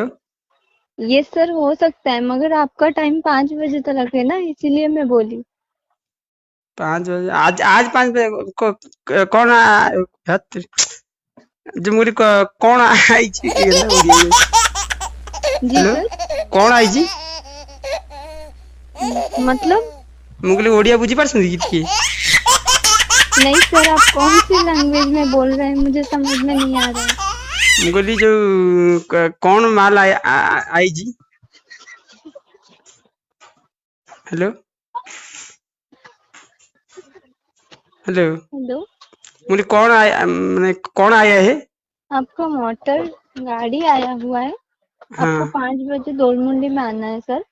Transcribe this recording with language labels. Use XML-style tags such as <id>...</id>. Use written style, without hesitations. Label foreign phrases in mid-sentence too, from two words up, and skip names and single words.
<hi>ये सर हो सकता है, मगर आपका टाइम 5 बजे तक है ना, इसीलिए मैं बोली। 5 बजे? आज आज 5 बजे कौन जो मुझे कौन आई जी हेलो। सर। कौन आई? मतलब?</hi> <or>ମୁଁ କହିଲି ଓଡିଆ ବୁଝିପାରୁଛନ୍ତି କି ଟିକେ?</or> <hi>नहीं सर, आप कौन सी लैंग्वेज में बोल रहे हैं, मुझे समझ में नहीं आ रहा है।</hi> <or>ମୁଁ କହିଲି ଯୋଉ କଣ ମାଲ ଆଇଛି?</or> <hi>हेलो। हेलो। हेलो। मुझे कौन आया, मैंने कौन आया है? आपका मोटर गाड़ी आया हुआ है। आपको हाँ 5 बजे दोलमुंडी में आना है सर।</hi>